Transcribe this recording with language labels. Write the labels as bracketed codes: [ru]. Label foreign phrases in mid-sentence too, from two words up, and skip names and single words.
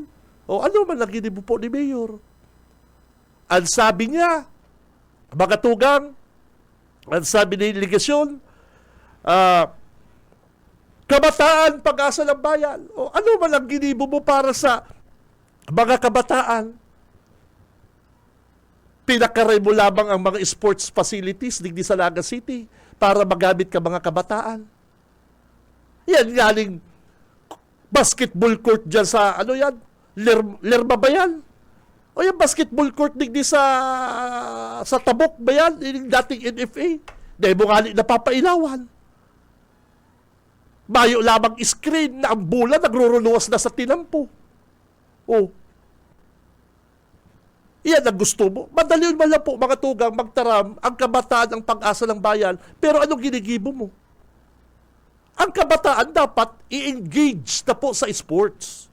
[bik] O ano man lang ginibo po ni Mayor? Ang sabi niya, mga tugang, ang sabi ni Ligasyon, [tl] kabataan, pag-asa ng bayan. [bik] O ano man lang ginibo mo para sa mga kabataan? Pinakaray mo lamang ang mga [en] sports facilities [bik] digdi sa Naga City para magamit ka mga kabataan. Yan galing basketball court dyan sa, ano yan? Lerma ba yan? O yung basketball court digdi sa Tabok ba yan? Yung dating NFA. Dahil mo nga napapailawan. Mayo lamang screen na ang bola nagruruluwas na sa tinampo. Oh. Iyan ang gusto mo. Madali man lang po mga tugang magtaram ang kabataan [tl] ang pag-asa ng bayan. [bik] Pero anong ginigibo mo? Ang kabataan dapat i-engage na po sa sports.